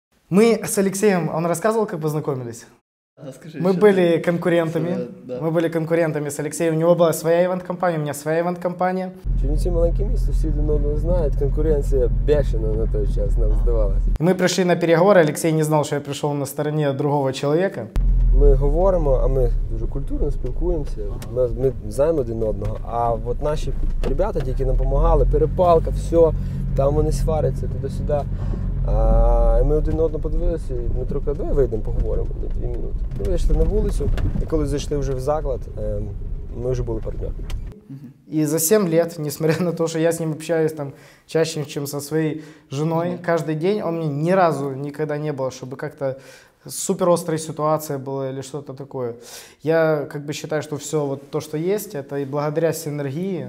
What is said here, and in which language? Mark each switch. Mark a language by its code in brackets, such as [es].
[ru] Мы с Алексеем, он рассказывал, как познакомились? Расскажи, Мы были конкурентами. Да. Мы были конкурентами с Алексеем. У него была своя ивент-компания, у меня своя ивент-компания. [uk] Чернівці маленьке місто, всі один одного знають, конкуренція бешена на той час нам здавалася. [ru] Мы пришли на переговоры, Алексей не знал, что я пришел на стороне другого человека. [uk] Ми говоримо, а ми дуже культурно спілкуємося, ми знаємо один одного. А от наші ребята, які нам допомагали, перепалка, все, там вони сваряться туди-сюди. І ми один одного подивилися, і Дмитро каже, давай вийдемо, поговоримо на 2 минути. Ми вийшли на вулицю, і коли зайшли вже в заклад, ми вже були партнерами. [ru] И за 7 лет, несмотря на то, что я с ним общаюсь там чаще, чем со своей женой, каждый день он мне ни разу никогда не было, чтобы как-то суперострая ситуация была или что-то такое. Я как бы считаю, что все вот то, что есть, это и благодаря синергии.